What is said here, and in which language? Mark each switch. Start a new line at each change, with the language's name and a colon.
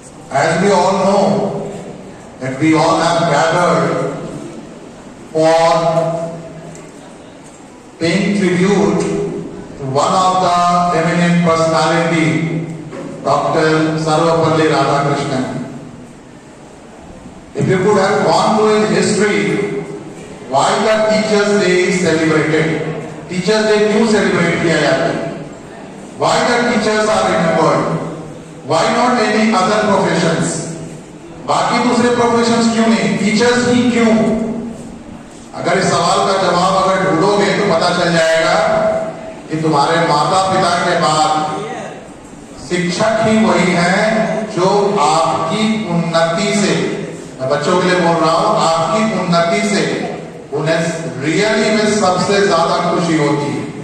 English: As we all know, that we all have gathered for paying tribute to one of the eminent personality, Dr. Sarvapalli Radhakrishnan. If you could have gone through his history, why the Teachers' Day is celebrated?
Hindi: Teachers' Day क्यों celebrate किया जाता है?
English: Why the teachers are remembered? Why not any other professions?
Hindi: बाकी दूसरे professions क्यों नहीं? Teachers ही क्यों? अगर इस सवाल का जवाब अगर ढूंढोगे तो पता चल जाएगा कि तुम्हारे माता पिता के बाद शिक्षक ही वही हैं जो आपकी उन्नति से, मैं बच्चों के लिए बोल रहा हूं, आपकी उन्नति से उन्हें रियली में सबसे ज्यादा खुशी होती है।